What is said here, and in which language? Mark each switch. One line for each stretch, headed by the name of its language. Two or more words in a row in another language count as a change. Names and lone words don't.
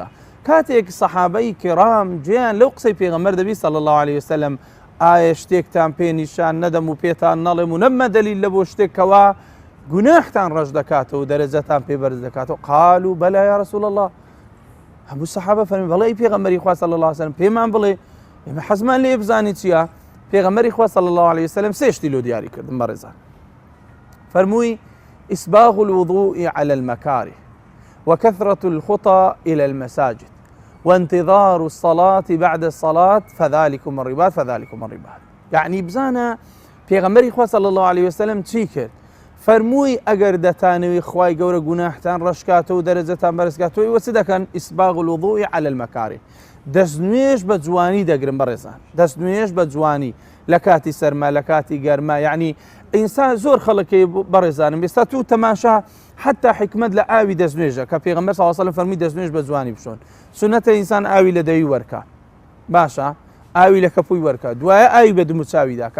Central Kurdish: کاتێک سەحابەی کیرام گوێیان لەو قسەی پێغەمبەر دەبی
Arabic: صلی الله عليه وسلم
Central Kurdish: ئایا شتێکتان پێ نیشان نەدەم و پێتان نەڵێم و نەممە دەلیل لە بۆ شتێکەوە گوناحتان ڕەش دەکاتەوە و دەرەجەتان پێ بەرز دەکاتەوە؟
Arabic: قالوا بەلا یا رسول الله.
Central Kurdish: هەموو سەحابە فەرمی بەڵێ پێغەمبەری خوا
Arabic: صلی الله عليه وسلم
Central Kurdish: پێمان بڵێ، ئێمە حەزمان لێ بزانی چییە؟ پێغەمبەری خوا
Arabic: صلی الله عليه وسلم
Central Kurdish: سێ شتی لۆ دیاری کردن بەڕێزان.
Arabic: فەرمووی إسباغ الوضوء على المكاره وكثرة الخطى إلى المساجد وانتظار الصلاة بعد الصلاة فذلكم الرباط فذلكم الرباط.
Central Kurdish: يعني بزانا پێغەمبەری خوا
Arabic: صلی الله عليه وسلم
Central Kurdish: چی کرد؟ فەرمووی ئەگەر دەتانەوی خوای گەورە گوناحتان ڕەشکاتەوە و دەرەجەتان بەرزکاتەوە وە چ دەکەن؟
Arabic: إسباغ الوضوء على المكاره.
Central Kurdish: دەستنوێژ بە جوانی دەگرن بەڕێزان، دەستنوێژ بە جوانی لە کاتی سەرما لە کاتی گەرما. یعنی ئینسان زۆر خەڵکی بەڕێزانم ئێستا تو تەماشا حتا حکمت لە ئاوی دەستنوێژە کە پێغەمبەر
Arabic: صلی الله عليه وسلم
Central Kurdish: فەرمووی دەستنوێژ بە جوانی بشۆن. سونەتە ئینسان ئاوی لە دەوی وەرکە، باشە ئاوی لە کەپووی وەرکە، دوایە ئاوی بە دم و چاوی داکە.